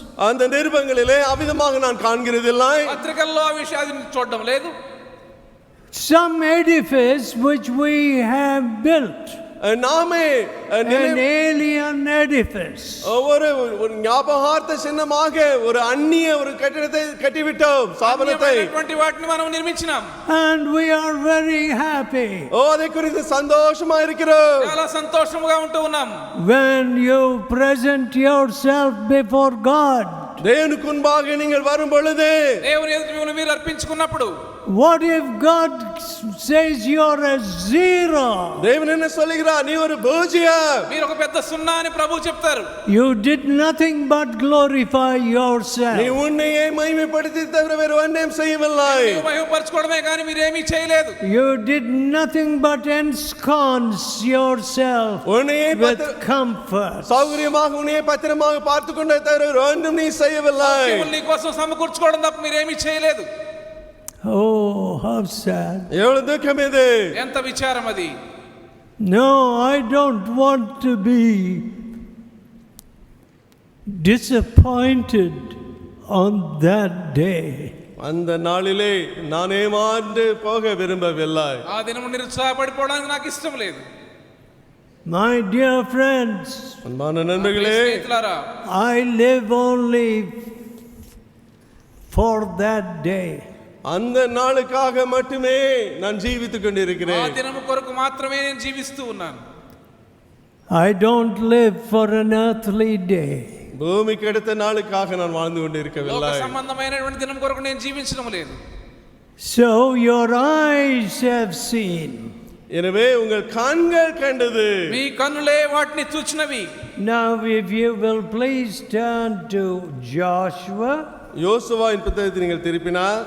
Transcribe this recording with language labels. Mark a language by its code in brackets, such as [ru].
[ta] அந்த நிருபங்களிலே அவ்விதமாக நான் காண்கிறதில்லை. [te] పత్రికల్లో ఆ విషయాన్ని చూడడం లేదు. [en] Some edifice which we have built, [ta] நாமே [en] an alien edifice, [ta] ஒரு ஞாபகார்த்த சின்னமாக ஒரு அந்நிய ஒரு கட்டிடத்தை கட்டிவிட்டோம், ஸ்தாபனத்தை. [te] అన్యమైనటువంటి వాటిని మనం నిర్మించినాం. [en] and we are very happy [ta] அதை குறித்து சந்தோஷமா இருக்கிறோம். [te] చాలా సంతోషముగా ఉంటూ ఉన్నాం. [en] when you present yourself before God. [ta] தேவனுக்கு முன்பாக நீங்கள் வரும் பொழுது [te] దేవుని ఎదుట మిమ్మల్ని మీరు అర్పించుకున్నప్పుడు [en] What if God says you're a zero? [ta] தேவன் என்ன சொல்லுகிறார்? நீ ஒரு பூஜ்யம். [te] మీరు ఒక పెద్ద సున్నా అని ప్రభువు చెప్తారు. [en] You did nothing but glorify yourself. [ta] நீ உன்னையே மகிமைப்படுத்தி தவிர வேறு ஒன்றையும் செய்யவில்லை. [te] మీరు మహిమపరచుకోవడమే కానీ మీరేమీ చేయలేదు. [en] You did nothing but ensconce yourself [ta] உன்னையே [en] with comfort. [ta] சௌகரியமாக உன்னையே பத்திரமாக பார்த்துக் கொண்டே தவிர வேறு ஒன்றும் நீ செய்யவில்லை. [te] దేవుని నీ కోసం సమకూర్చుకోవడం తప్ప మీరేమీ చేయలేదు. [en] Oh, how sad. [ta] எவ்வளவு துக்கம் இது. [te] ఎంత విచారం అది. [en] No, I don't want to be disappointed on that day. [ta] அந்த நாளிலே நான் ஏமாந்து போக விரும்பவில்லை. [te] ఆ దినము నిరుత్సాహపడిపోవడానికి నాకు ఇష్టం లేదు. [en] My dear friends, [ta] அன்பான நண்பர்களே, [te] స్నేహితులారా, [en] I live only for that day. [ta] அந்த நாளுக்காக மட்டுமே நான் ஜீவித்துக் [te] ఆ [ta] கொண்டிருக்கிறேன். [te] దినము కొరకు మాత్రమే నేను జీవిస్తూ ఉన్నాను. [en] I don't live for an earthly day. [ta] பூமிக்கு அடுத்த நாளுக்காக நான் வாழ்ந்து [te] లోక [ta] கொண்டிருக்கவில்லை. [te] సంబంధమైనటువంటి దినం కొరకు నేను జీవించడం లేదు. [en] So your eyes have seen. [ta] எனவே உங்கள் கண்கள் கண்டது. [te] మీ కన్నులే వాటిని చూచినవి. [en] Now if you will please turn to Joshua [ta] யோசுவாவின் புத்தகத்தை நீங்கள் திருப்பினால்